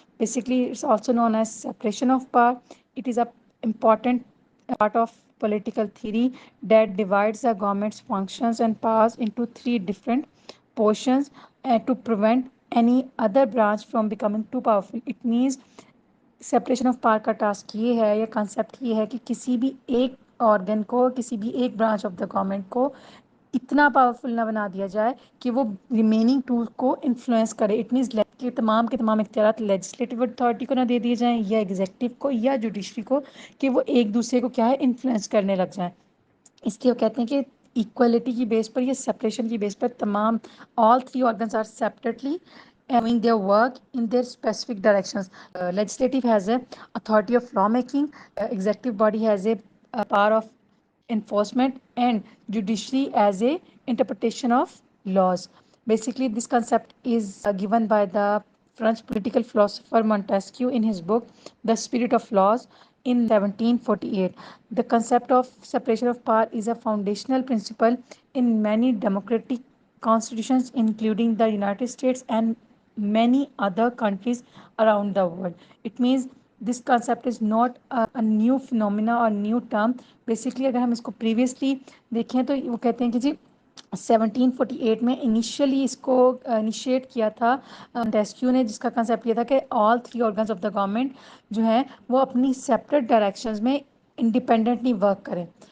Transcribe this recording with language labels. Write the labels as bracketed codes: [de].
[en] Basically, it's also known as separation of power. It is a important part of political theory that divides the government's functions and powers into three different portions to prevent any other branch from becoming too powerful. It means [hi] separation of power का task ये है या concept ये है कि किसी भी एक ऑर्गन को, किसी भी एक ब्रांच ऑफ द गवर्नमेंट को इतना पावरफुल ना बना दिया जाए कि वो रिमेनिंग टूल को इन्फ्लुएंस करे. [en] it means [hi] के तमाम इख्तियारात लेजिस्लेटिव अथॉरिटी को ना दे दिए जाएं या एग्जीक्यूटिव को या जुडिशरी को, कि वो एक दूसरे को क्या है इन्फ्लुएंस करने लग जाएं. इसलिए वो कहते हैं कि इक्वलिटी की बेस पर या सेपरेशन की बेस पर तमाम [en] All three organs are separately doing their work in their specific directions. Legislative has a authority of law making, executive body has a power of enforcement, and judiciary as a interpretation of laws. Basically, this concept is given by the French political philosopher Montesquieu in his book The Spirit of Laws in 1748. The concept of separation of power is a foundational principle in many democratic constitutions, including the United States and many other countries around the world. It means this concept is not a new phenomena or new term. Basically, [hi] अगर हम इसको previously देखें तो वो कहते हैं कि जी 1748 में इनिशियली इसको इनिशिएट किया था मोंटेस्क्यू ने, जिसका कंसेप्ट ये था कि all three organs of the government जो हैं वो अपनी सेपरेट डायरेक्शंस में इंडिपेंडेंटली वर्क करें.